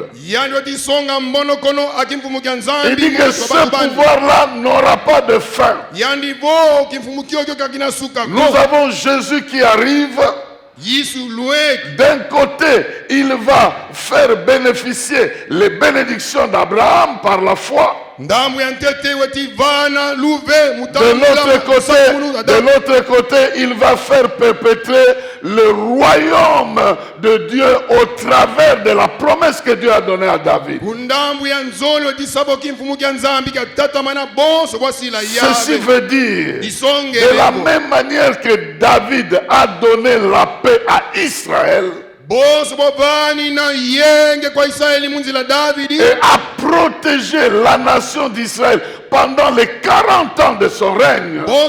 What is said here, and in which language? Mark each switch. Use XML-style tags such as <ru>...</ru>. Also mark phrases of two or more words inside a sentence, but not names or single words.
<fr>Il dit que ce pouvoir-là n'aura pas de fin. Nous avons Jésus qui arrive. D'un côté, il va faire bénéficier les bénédictions d'Abraham par la foi.</fr> <kg>ndambu ya ntete weti vana luve</kg> <fr>De l'autre côté, il va faire perpétrer le royaume de Dieu au travers de la promesse que Dieu a donnée à David. Ceci veut dire, de la même manière que David a donné la paix à Israël, et a protégé la nation d'Israël pendant les 40 ans de son règne.</fr>